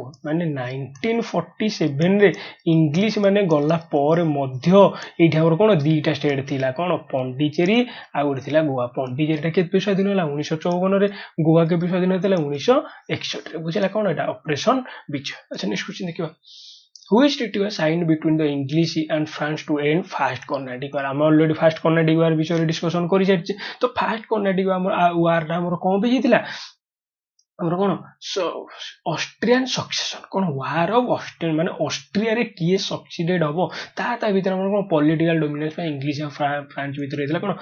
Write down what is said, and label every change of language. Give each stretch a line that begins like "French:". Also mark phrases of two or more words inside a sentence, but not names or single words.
Odia: ମାନେ 1947ରେ ଇଂଲିଶ ମାନେ ଗଲା ପରେ ମଧ୍ୟ ଏଇଠି ଆମର କଣ? 2ଟା ଷ୍ଟେଟ୍ ଥିଲା। କଣ? ପଣ୍ଡିଚେରୀ ଆଉ ଗୋଟେ ଥିଲା ଗୋଆ। ପଣ୍ଡିଚେରୀଟା କେବେ ସ୍ୱାଧୀନ ହେଲା? 1954ରେ। ଗୋଆ କେବେ ସ୍ୱାଧୀନ ହେଇଥିଲା? 1961ରେ। ବୁଝିଲା କଣ ଏଟା? ଅପରେସନ ବିଜୟ। ଆଚ୍ଛା
English: next question
Odia: ଦେଖିବା।
English: Which treaty was signed between the English and France to end first Carnatic War?
Odia: ଆମେ ଅଲରେଡି ଫାଷ୍ଟ କର୍ଣ୍ଣାଟିକ ୱାର ବିଷୟରେ ଡିସ୍କସନ କରିସାରିଛେ। ତ ଫାଷ୍ଟ କର୍ଣ୍ଣାଟିକ ୱାରଟା ଆମର କଣ ପାଇଁ ହେଇଥିଲା? ଆମର କଣ?
English: Austrian succession.
Odia: କଣ?
English: war of Austrian.
Odia: ମାନେ ଅଷ୍ଟ୍ରିଆରେ କିଏ ସକ୍ସିଡେଡ ହବ ତା ଭିତରେ ଆମର କଣ?
English: political dominance
Odia: ପାଇଁ ଇଂଲିଶ ଆଉ ଫ୍ରାନ୍ସ ଭିତରେ ହେଇଥିଲା କଣ?